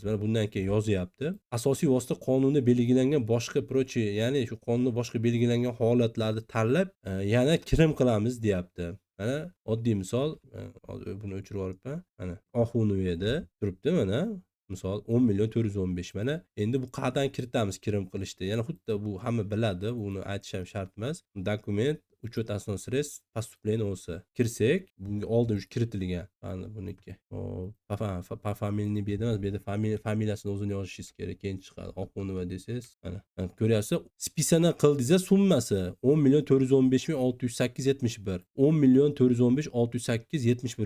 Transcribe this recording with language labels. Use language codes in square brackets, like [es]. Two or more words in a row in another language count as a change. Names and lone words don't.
[uz] Mana bundan keyin yozyapti. Asosiy vosita qonunda belgilangan boshqa proche, ya'ni shu qonunda boshqa belgilangan holatlarni tanlab, yana kirim qilamiz deyapti. Mana oddiy misol, hozir buni o'chirib yuboribman. Mana oxuni u yerda turibdi mana. Misol 10.415. Mana endi bu qayerdan kiritamiz kirim qilishda? Yana xuddi bu hamma biladi, buni aytish ham shart emas. [ru] Dokument учет основных средств поступления o'sa. [uz] Kirsak, bunga oldin уже kiritilgan. Mana buniki. Po familiyani bu yerda emas, bu yerda familiyasini o'zini yozishingiz kerak. Keyin chiqadi. Oxunova desangiz, mana ko'ryapsiz. Spisaniya qildingiz, summasi 10.415.608.71. 10.415.608.71.